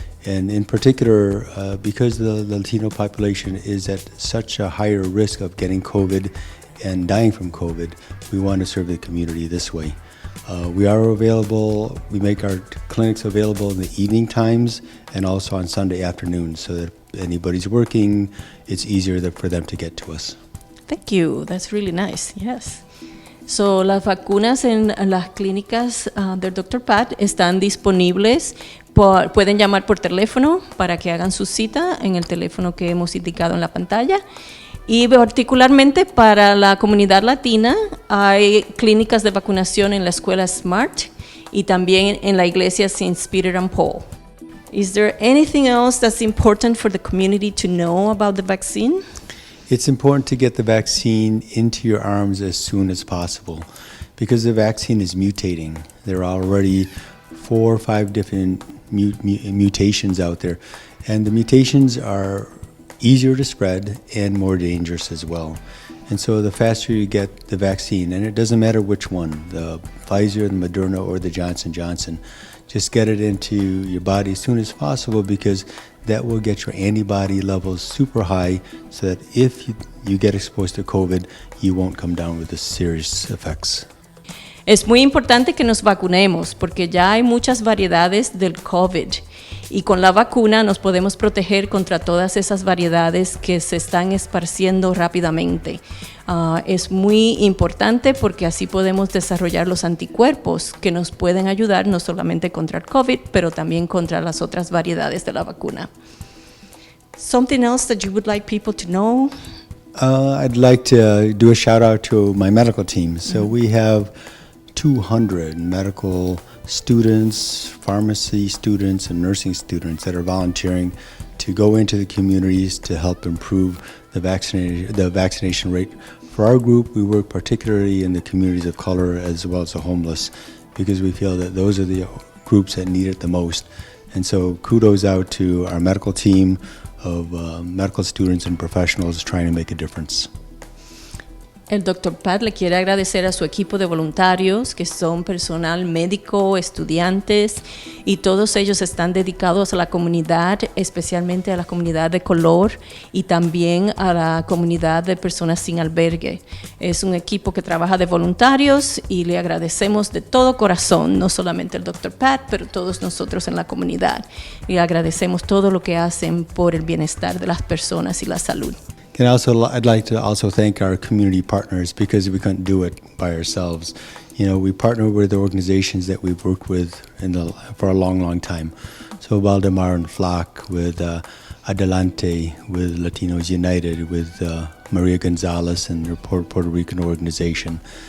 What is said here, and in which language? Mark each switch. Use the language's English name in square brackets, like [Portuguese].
[English] And in particular, because the Latino population is at such a higher risk of getting COVID and dying from COVID, we want to serve the community this way. We are available, we make our clinics available in the evening times and also on Sunday afternoons, so that if anybody's working, it's easier for them to get to us. Thank you. That's really nice. Yes. [Spanish] So, las vacunas en las clínicas del Dr. Paat están disponibles. Pueden llamar por teléfono para que hagan su cita en el teléfono que hemos indicado en la pantalla. Y particularmente para la comunidad latina hay clínicas de vacunación en la escuela Smart y también en la iglesia St. Peter and Paul. [English] Is there anything else that's important for the community to know about the vaccine? It's important to get the vaccine into your arms as soon as possible because the vaccine is mutating. There are already 4 or 5 different mutations out there, and the mutations are easier to spread and more dangerous as well. And so the faster you get the vaccine, and it doesn't matter which one, the Pfizer, the Moderna, or the Johnson & Johnson, just get it into your body as soon as possible because that will get your antibody levels super high so that if you get exposed to COVID, you won't come down with the serious effects. [Spanish] Es muy importante que nos vacunemos porque ya hay muchas variedades del COVID y con la vacuna nos podemos proteger contra todas esas variedades que se están esparciendo rápidamente. Es muy importante porque así podemos desarrollar los anticuerpos que nos pueden ayudar no solamente contra el COVID, pero también contra las otras variedades de la vacuna. [English] Something else that you would like people to know? I'd like to do a shout out to my medical team. So we have 200 medical students, pharmacy students, and nursing students that are volunteering to go into the communities to help improve the vaccination rate. For our group, we work particularly in the communities of color as well as the homeless because we feel that those are the groups that need it the most. And so kudos out to our medical team of medical students and professionals trying to make a difference. [Spanish] El Dr. Paat le quiere agradecer a su equipo de voluntarios, que son personal médico, estudiantes, y todos ellos están dedicados a la comunidad, especialmente a la comunidad de color y también a la comunidad de personas sin albergue. Es un equipo que trabaja de voluntarios y le agradecemos de todo corazón, no solamente el Dr. Paat, pero todos nosotros en la comunidad. Y agradecemos todo lo que hacen por el bienestar de las personas y la salud. [English] And I'd like to also thank our community partners because we couldn't do it by ourselves. You know, we partner with organizations that we've worked with for a long, long time. So Valdemar and Flock, with Adelante, with Latinos United, with Maria Gonzalez and her Puerto Rican organization.